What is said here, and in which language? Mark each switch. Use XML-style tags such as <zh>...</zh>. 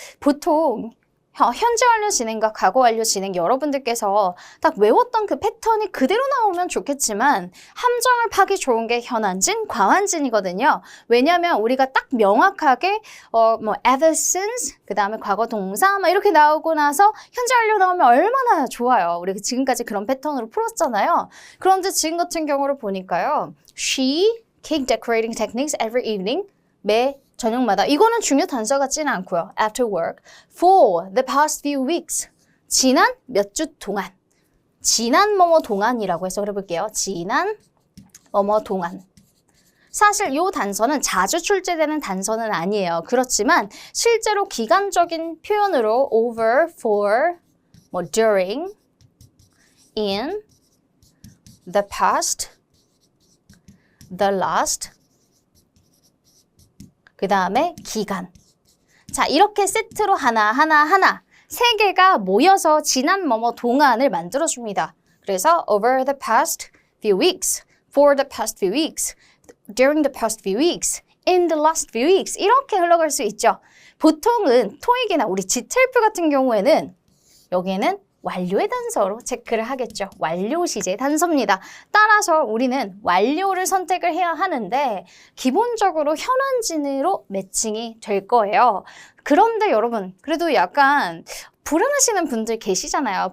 <ko>보통 현재 완료 진행과 과거 완료 진행 여러분들께서 딱 외웠던 그 패턴이 그대로 나오면 좋겠지만 함정을 파기 좋은 게 현안진, 과완진이거든요. 왜냐하면 우리가 딱 명확하게 ever since, 그 다음에 과거 동사 막 이렇게 나오고 나서 현재 완료 나오면 얼마나 좋아요. 우리가 지금까지 그런 패턴으로 풀었잖아요. 그런데 지금 같은 경우를 보니까요.</ko> <en>She cake decorating techniques every evening.</en> <ko>매 저녁마다. 이거는 중요 단서 같지는 않고요.</ko> <en>After work. For the past few weeks. 지난 몇 주 동안.</en> <ko>지난 뭐뭐 동안이라고 해석을 해볼게요. 지난 뭐뭐 동안. 사실 이 단서는 자주 출제되는 단서는 아니에요. 그렇지만 실제로 기간적인 표현으로 over, for, during, in, the past, the last, 그 다음에 기간. 자, 이렇게 세트로 하나 세 개가 모여서 지난 뭐뭐 동안을 만들어줍니다.</ko> <en>그래서 over the past few weeks, for the past few weeks, during the past few weeks, in the last few weeks 이렇게 흘러갈 수 있죠. 보통은 토익이나 우리 지텔프 같은 경우에는 여기에는</en> <ko>완료의 단서로 체크를 하겠죠. 완료 시제 단서입니다. 따라서 우리는 완료를 선택을 해야 하는데 기본적으로 현안진으로 매칭이 될 거예요. 그런데 여러분, 그래도 약간 불안하시는 분들 계시잖아요.</ko>